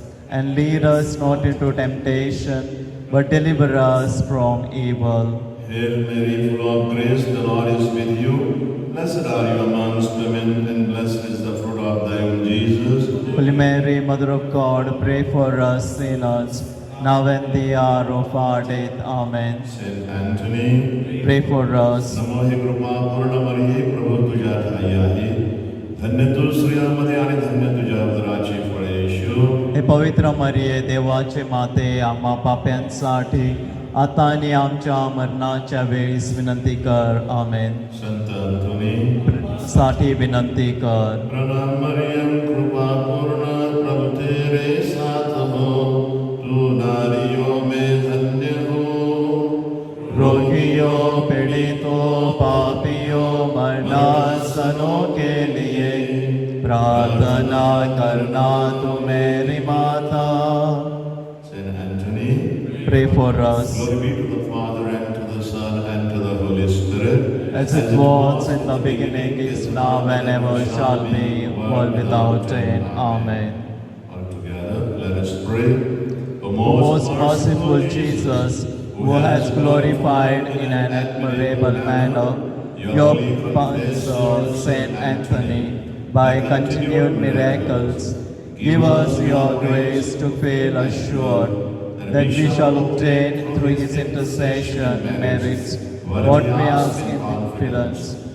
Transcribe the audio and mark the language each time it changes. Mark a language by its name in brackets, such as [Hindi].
[English] And lead us not into temptation, but deliver us from evil. Hail Mary, full of grace, the Lord is with you. Blessed are you amongst women, and blessed is the fruit of thy womb, Jesus. Holy Mary, Mother of God, pray for us sinners, now and the hour of our death. Amen. Saint Anthony, Pray for us. [Marathi] नमो हे कृपा पूर्ण मरिये, प्रभु तुझ्या ठाई आहे. धन्य तू स्त्रियांमध्ये आणि धन्य तुझ्या उदराचे फळ येशू. हे पवित्र मरिये, देवाचे माते, आम्हा पाप्यांसाठी आता आणि आमच्या मरणाच्या वेळीस विनंती कर. आमेन. संत अंतोनी, साठी विनंती कर. [Hindi] प्रणाम मरियम, कृपा पूर्ण, प्रभु तेरे साथ हो. तू नारियों में धन्य हो. रोगियों, पीड़ितों, पापियों, मरणासनों के लिए प्रार्थना करना तू मेरी माता. [English] Saint Anthony, Pray for us. glory be to the Father and to the Son and to the Holy Spirit. As it was in the beginning, is now, and ever shall be, world without end. Amen. Altogether, let us pray. O Most merciful Jesus, who has glorified in an admirable manner your sponsor, Saint Anthony, by continued miracles, give us your grace to feel assured that we shall obtain through his intercession merits what we ask in confidence.